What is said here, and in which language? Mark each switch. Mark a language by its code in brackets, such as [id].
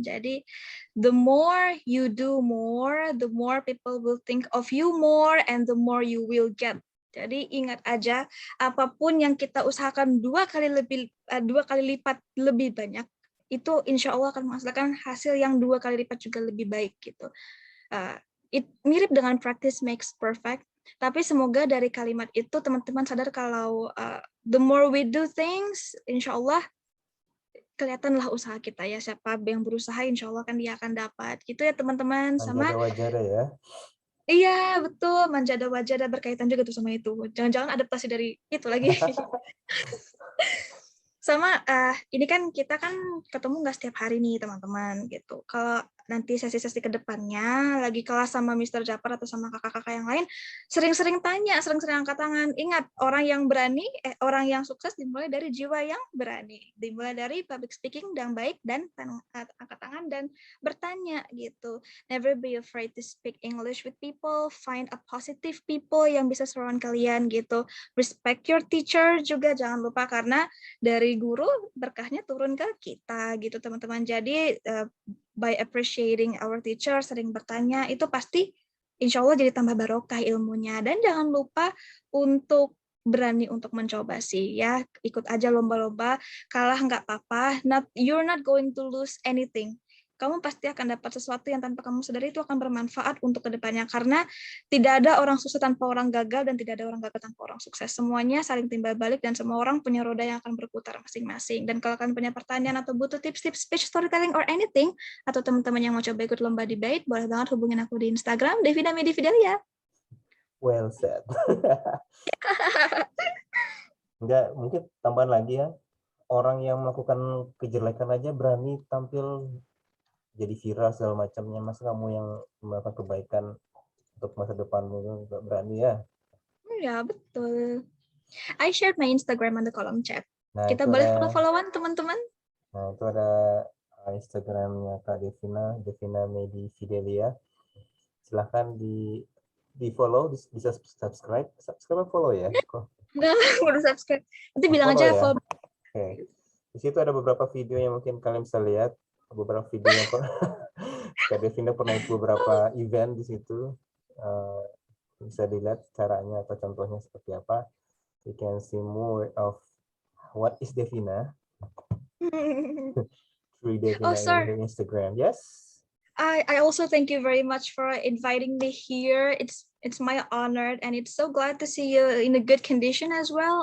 [en] Jadi the more you do more, the more people will think of you more, and the more you will get. [id] Jadi ingat aja, apapun yang kita usahakan 2 kali lipat lebih banyak, itu insya Allah akan menghasilkan hasil yang 2 kali lipat juga lebih baik gitu. Mirip dengan [en] practice makes perfect. [id] Tapi semoga dari kalimat itu teman-teman sadar kalau [en] the more we do things, [id] insya Allah kelihatanlah usaha kita ya. Siapa yang berusaha, insya Allah kan dia akan dapat. Gitu ya teman-teman. Sama wajada ya. Iya betul, [ar] manjada wajada [id] berkaitan juga tuh sama itu. Jangan-jangan adaptasi dari itu lagi. Sama ini kan kita kan ketemu nggak setiap hari nih teman-teman gitu. Kalau nanti sesi-sesi kedepannya lagi kelas sama Mr. Japar atau sama kakak-kakak yang lain, sering-sering tanya, sering-sering angkat tangan. Ingat, orang yang sukses dimulai dari jiwa yang berani. Dimulai dari public speaking yang baik dan angkat tangan dan bertanya gitu. [en] Never be afraid to speak English with people. Find a positive people [id] yang bisa [en] surround [id] kalian [en] gitu. Respect your teacher [id] juga jangan lupa, karena dari guru berkahnya turun ke kita gitu teman-teman. Jadi [en] by appreciating our teacher, [id] sering bertanya, itu pasti insya Allah jadi tambah barokah ilmunya. Dan jangan lupa untuk berani untuk mencoba sih ya. Ikut aja lomba-lomba, kalah nggak apa-apa. [en] You're not going to lose anything. [id] Kamu pasti akan dapat sesuatu yang tanpa kamu sadari itu akan bermanfaat untuk kedepannya. Karena tidak ada orang sukses tanpa orang gagal, dan tidak ada orang gagal tanpa orang sukses. Semuanya saling timbal balik, dan semua orang punya roda yang akan berputar masing-masing. Dan kalau kalian punya pertanyaan atau butuh tips-tips speech, storytelling, [en] or anything, [id] atau teman-teman yang mau coba ikut lomba debate, boleh banget hubungin aku di Instagram, Devina Medi Fidelia. [en] Well said. [id] Enggak, mungkin tambahan lagi ya. Orang yang melakukan kejelekan aja berani tampil jadi viral segala macamnya. Masa kamu yang melakukan kebaikan untuk masa depanmu nggak berani ya? Ya, betul. [en] I shared my Instagram on the column chat. [id] Nah, kita boleh follow-followan teman-teman. Nah, itu ada Instagramnya Kak Devina Medi Fidelia. Silahkan di follow, bisa subscribe follow ya. Enggak, udah subscribe. Nanti bilang aja follow. Oke. Di situ ada beberapa video yang mungkin kalian bisa lihat. Beberapa video yang Kak Devina pernah ikut beberapa event di situ. Bisa dilihat caranya atau contohnya seperti apa. [en] You can see more of what is Devina through Devina in Instagram. Yes. I also thank you very much for inviting me here. It's my honor, and it's so glad to see you in a good condition as well.